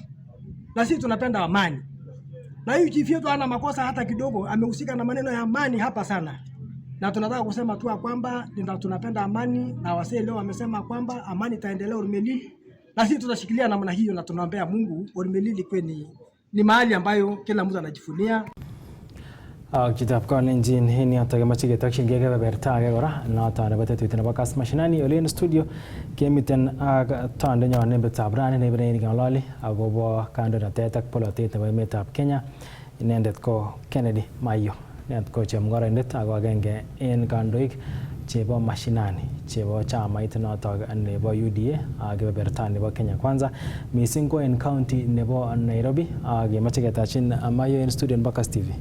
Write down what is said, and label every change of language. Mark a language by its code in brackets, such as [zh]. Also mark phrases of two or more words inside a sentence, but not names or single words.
[sw] Na sisi tunapenda amani. Na hiyo chief yetu hana makosa hata kidogo, amehusika na maneno ya amani hapa sana. Na tunataka kusema tu kwamba tunapenda amani, na wasee leo wamesema kwamba amani itaendelea Olmelil. Na sisi tutashikilia namna hiyo, na tunaombea Mungu Olmelil ikwe ni mahali ambayo kila mtu anajifunia. [kln] Chitab Kolenjin ini atagemache ketokchingei kebeberta age kora noton nebo tetut nebo Kass mashinani ole en studio kemiten ak tondenyon nembetab rani nebenen ng'ololi akobo kandoinatet ak polotet nebo emetab Kenya. Inendet ko Kennedy Maiyo. Inendet ko chemung'oroindet ako agenge en kandoik chebo mashinani chebo chamait notok nebo UDA kebeberta nebo Kenya Kwanza missing ko en county nebo Nairobi kemoche ketachin Mayo en studio nebo Kass TV.